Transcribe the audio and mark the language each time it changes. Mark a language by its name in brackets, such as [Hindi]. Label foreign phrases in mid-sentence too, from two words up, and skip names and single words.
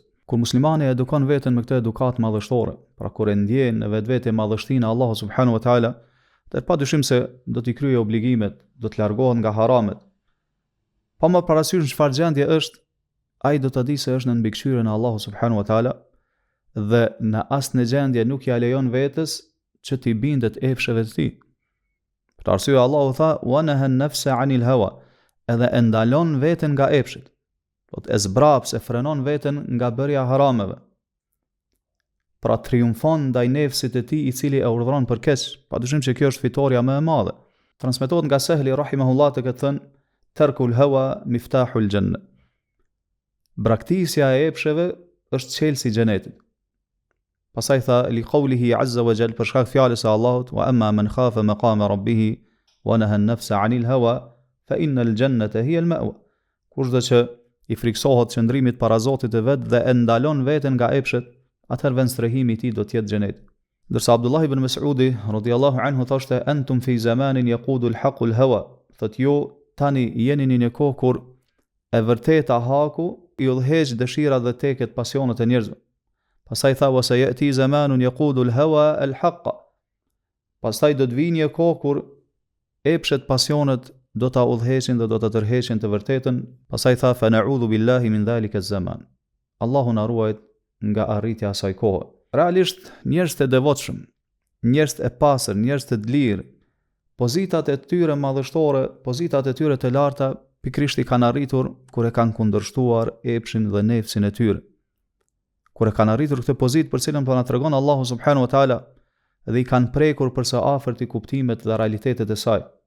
[Albanian] Kur muslimani edukon veten me këtë edukat madhështore, pra kur e ndjen në vetvete madhështinë e Allahut [Arabic] سبحانه وتعالى, [Albanian] atë padyshim se do t'i kryejë obligimet, do të largohet nga haramet. Pa më parasysh në çfarë gjendje është, ai do ta di se është në mbikëqyrjen e Allahut [Arabic] سبحانه وتعالى, [Albanian] dhe në asnjë gjendje nuk ja lejon vetes që t'i bindet epsheve të tij. Për arsye Allahu tha: [Arabic] "ونهى النفس عن الهوى", [Albanian] edhe e ndalon veten nga epshet. Do të zbraps e frenon veten nga bërja harameve. Pra triumfon ndaj nefsit të tij i cili e urdhëron për keq. Padyshim që kjo është fitoria më e madhe. Transmetohet nga Sehli rahimahullah të këtë thënë: [Arabic] "ترك الهوى مفتاح الجنة". [Albanian] Braktisja e epsheve është çelësi i xhenetit. Pastaj tha [Arabic] لقوله عز وجل, [Albanian] për shkak fjalës së Allahut: [Arabic] "وأما من خاف مقام ربه ونهى النفس عن الهوى فإن الجنة هي المأوى." [Albanian] Kushdo që i friksohet qëndrimit para Zotit të vet dhe e ndalon veten nga epshet, atëherë vend strehimi i tij do të jetë xheneti. Ndërsa Abdullah ibn Mas'udi [Arabic] رضي الله عنه [Albanian] thoshte: [Arabic] "أنتم في زمان يقود الحق الهوى." [Albanian] Thotë ju tani jeni në një kohë kur e vërteta haku i udhëheq dëshirat dhe teket pasionet e njerëzve. Pastaj tha: [Arabic] "وسيأتي زمان يقود الهوى الحق." [Albanian] Pastaj do të vijë një kohë kur epshet, pasionet do ta udhëheqin dhe do ta tërheqin të vërtetën. Pastaj tha: [Arabic] "فنعوذ بالله من ذلك الزمان." [Albanian] Allahu na ruaj nga arritja e asaj kohe. Realisht njerëz të devotshëm, njerëz të pastër, njerëz të lirë, pozitat e tyre madhështore, pozitat e tyre të larta, pikërisht i kanë arritur kur e kanë kundërshtuar epshin dhe nefsin e tyre. Kur e kanë arritur këtë pozitë për cilën po na tregon Allahu [Arabic] سبحانه وتعالى, [Albanian] dhe i kanë prekur për së afërt i kuptimet dhe realitetet e saj.